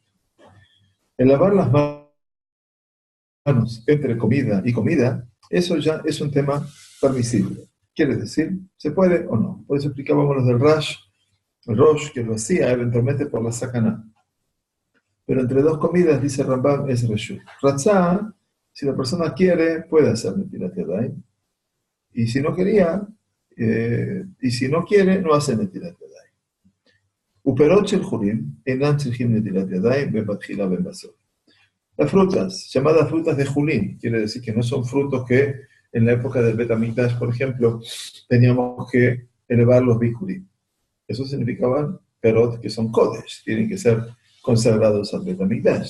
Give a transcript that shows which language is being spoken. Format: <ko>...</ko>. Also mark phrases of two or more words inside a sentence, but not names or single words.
<es>El lavar las manos entre comida y comida, eso ya es un tema permisible. Quiere decir, ¿se puede o no? Por eso explicábamos los del Rosh, que lo hacía eventualmente por la Sakaná. Pero entre dos comidas, dice Rambam, es reshut. Ratzah, si la persona quiere, puede hacer</es> <he>נטילת ידיים.</he> <es>Y si no quería, y si no quiere, no hace</es> <he>נטילת ידיים. ופירות של חולין, אינם צריכים נטילת ידיים, בין בתחילה בין בסוף.</he> <es>Las frutas, llamadas frutas de Julín, quiere decir que no son frutos que en la época del Bet Hamikdash, por ejemplo, teníamos que elevar los bikurim. Eso significaban perot que son kodesh, tienen que ser consagrados al Bet Hamikdash.</es>